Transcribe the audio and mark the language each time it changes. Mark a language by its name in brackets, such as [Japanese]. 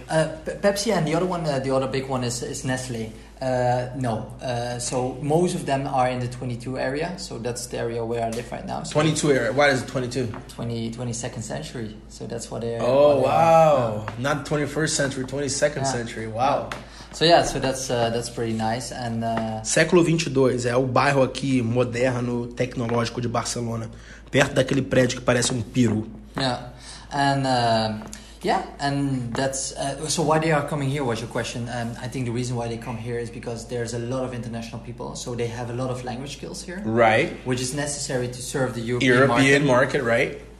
[English] Pepsi, and the other one, the other big one is Nestle. No. So most of them are in the 22 area. So that's the area where I live right now. So 22 area. Why is it 22? 22nd century. So that's what they are. Oh, wow. Not 21st century, 22nd century. Wow. Yeah. So that's pretty nice. And [Portuguese] Século 22 é o bairro aqui moderno, tecnológico de Barcelona, perto daquele prédio que parece peru. [English] Yeah. And and that's so why they are coming here was your question. I think the reason why they come here is because there's a lot of international people, so they have a lot of language skills here, right? Which is necessary to serve the European market, right?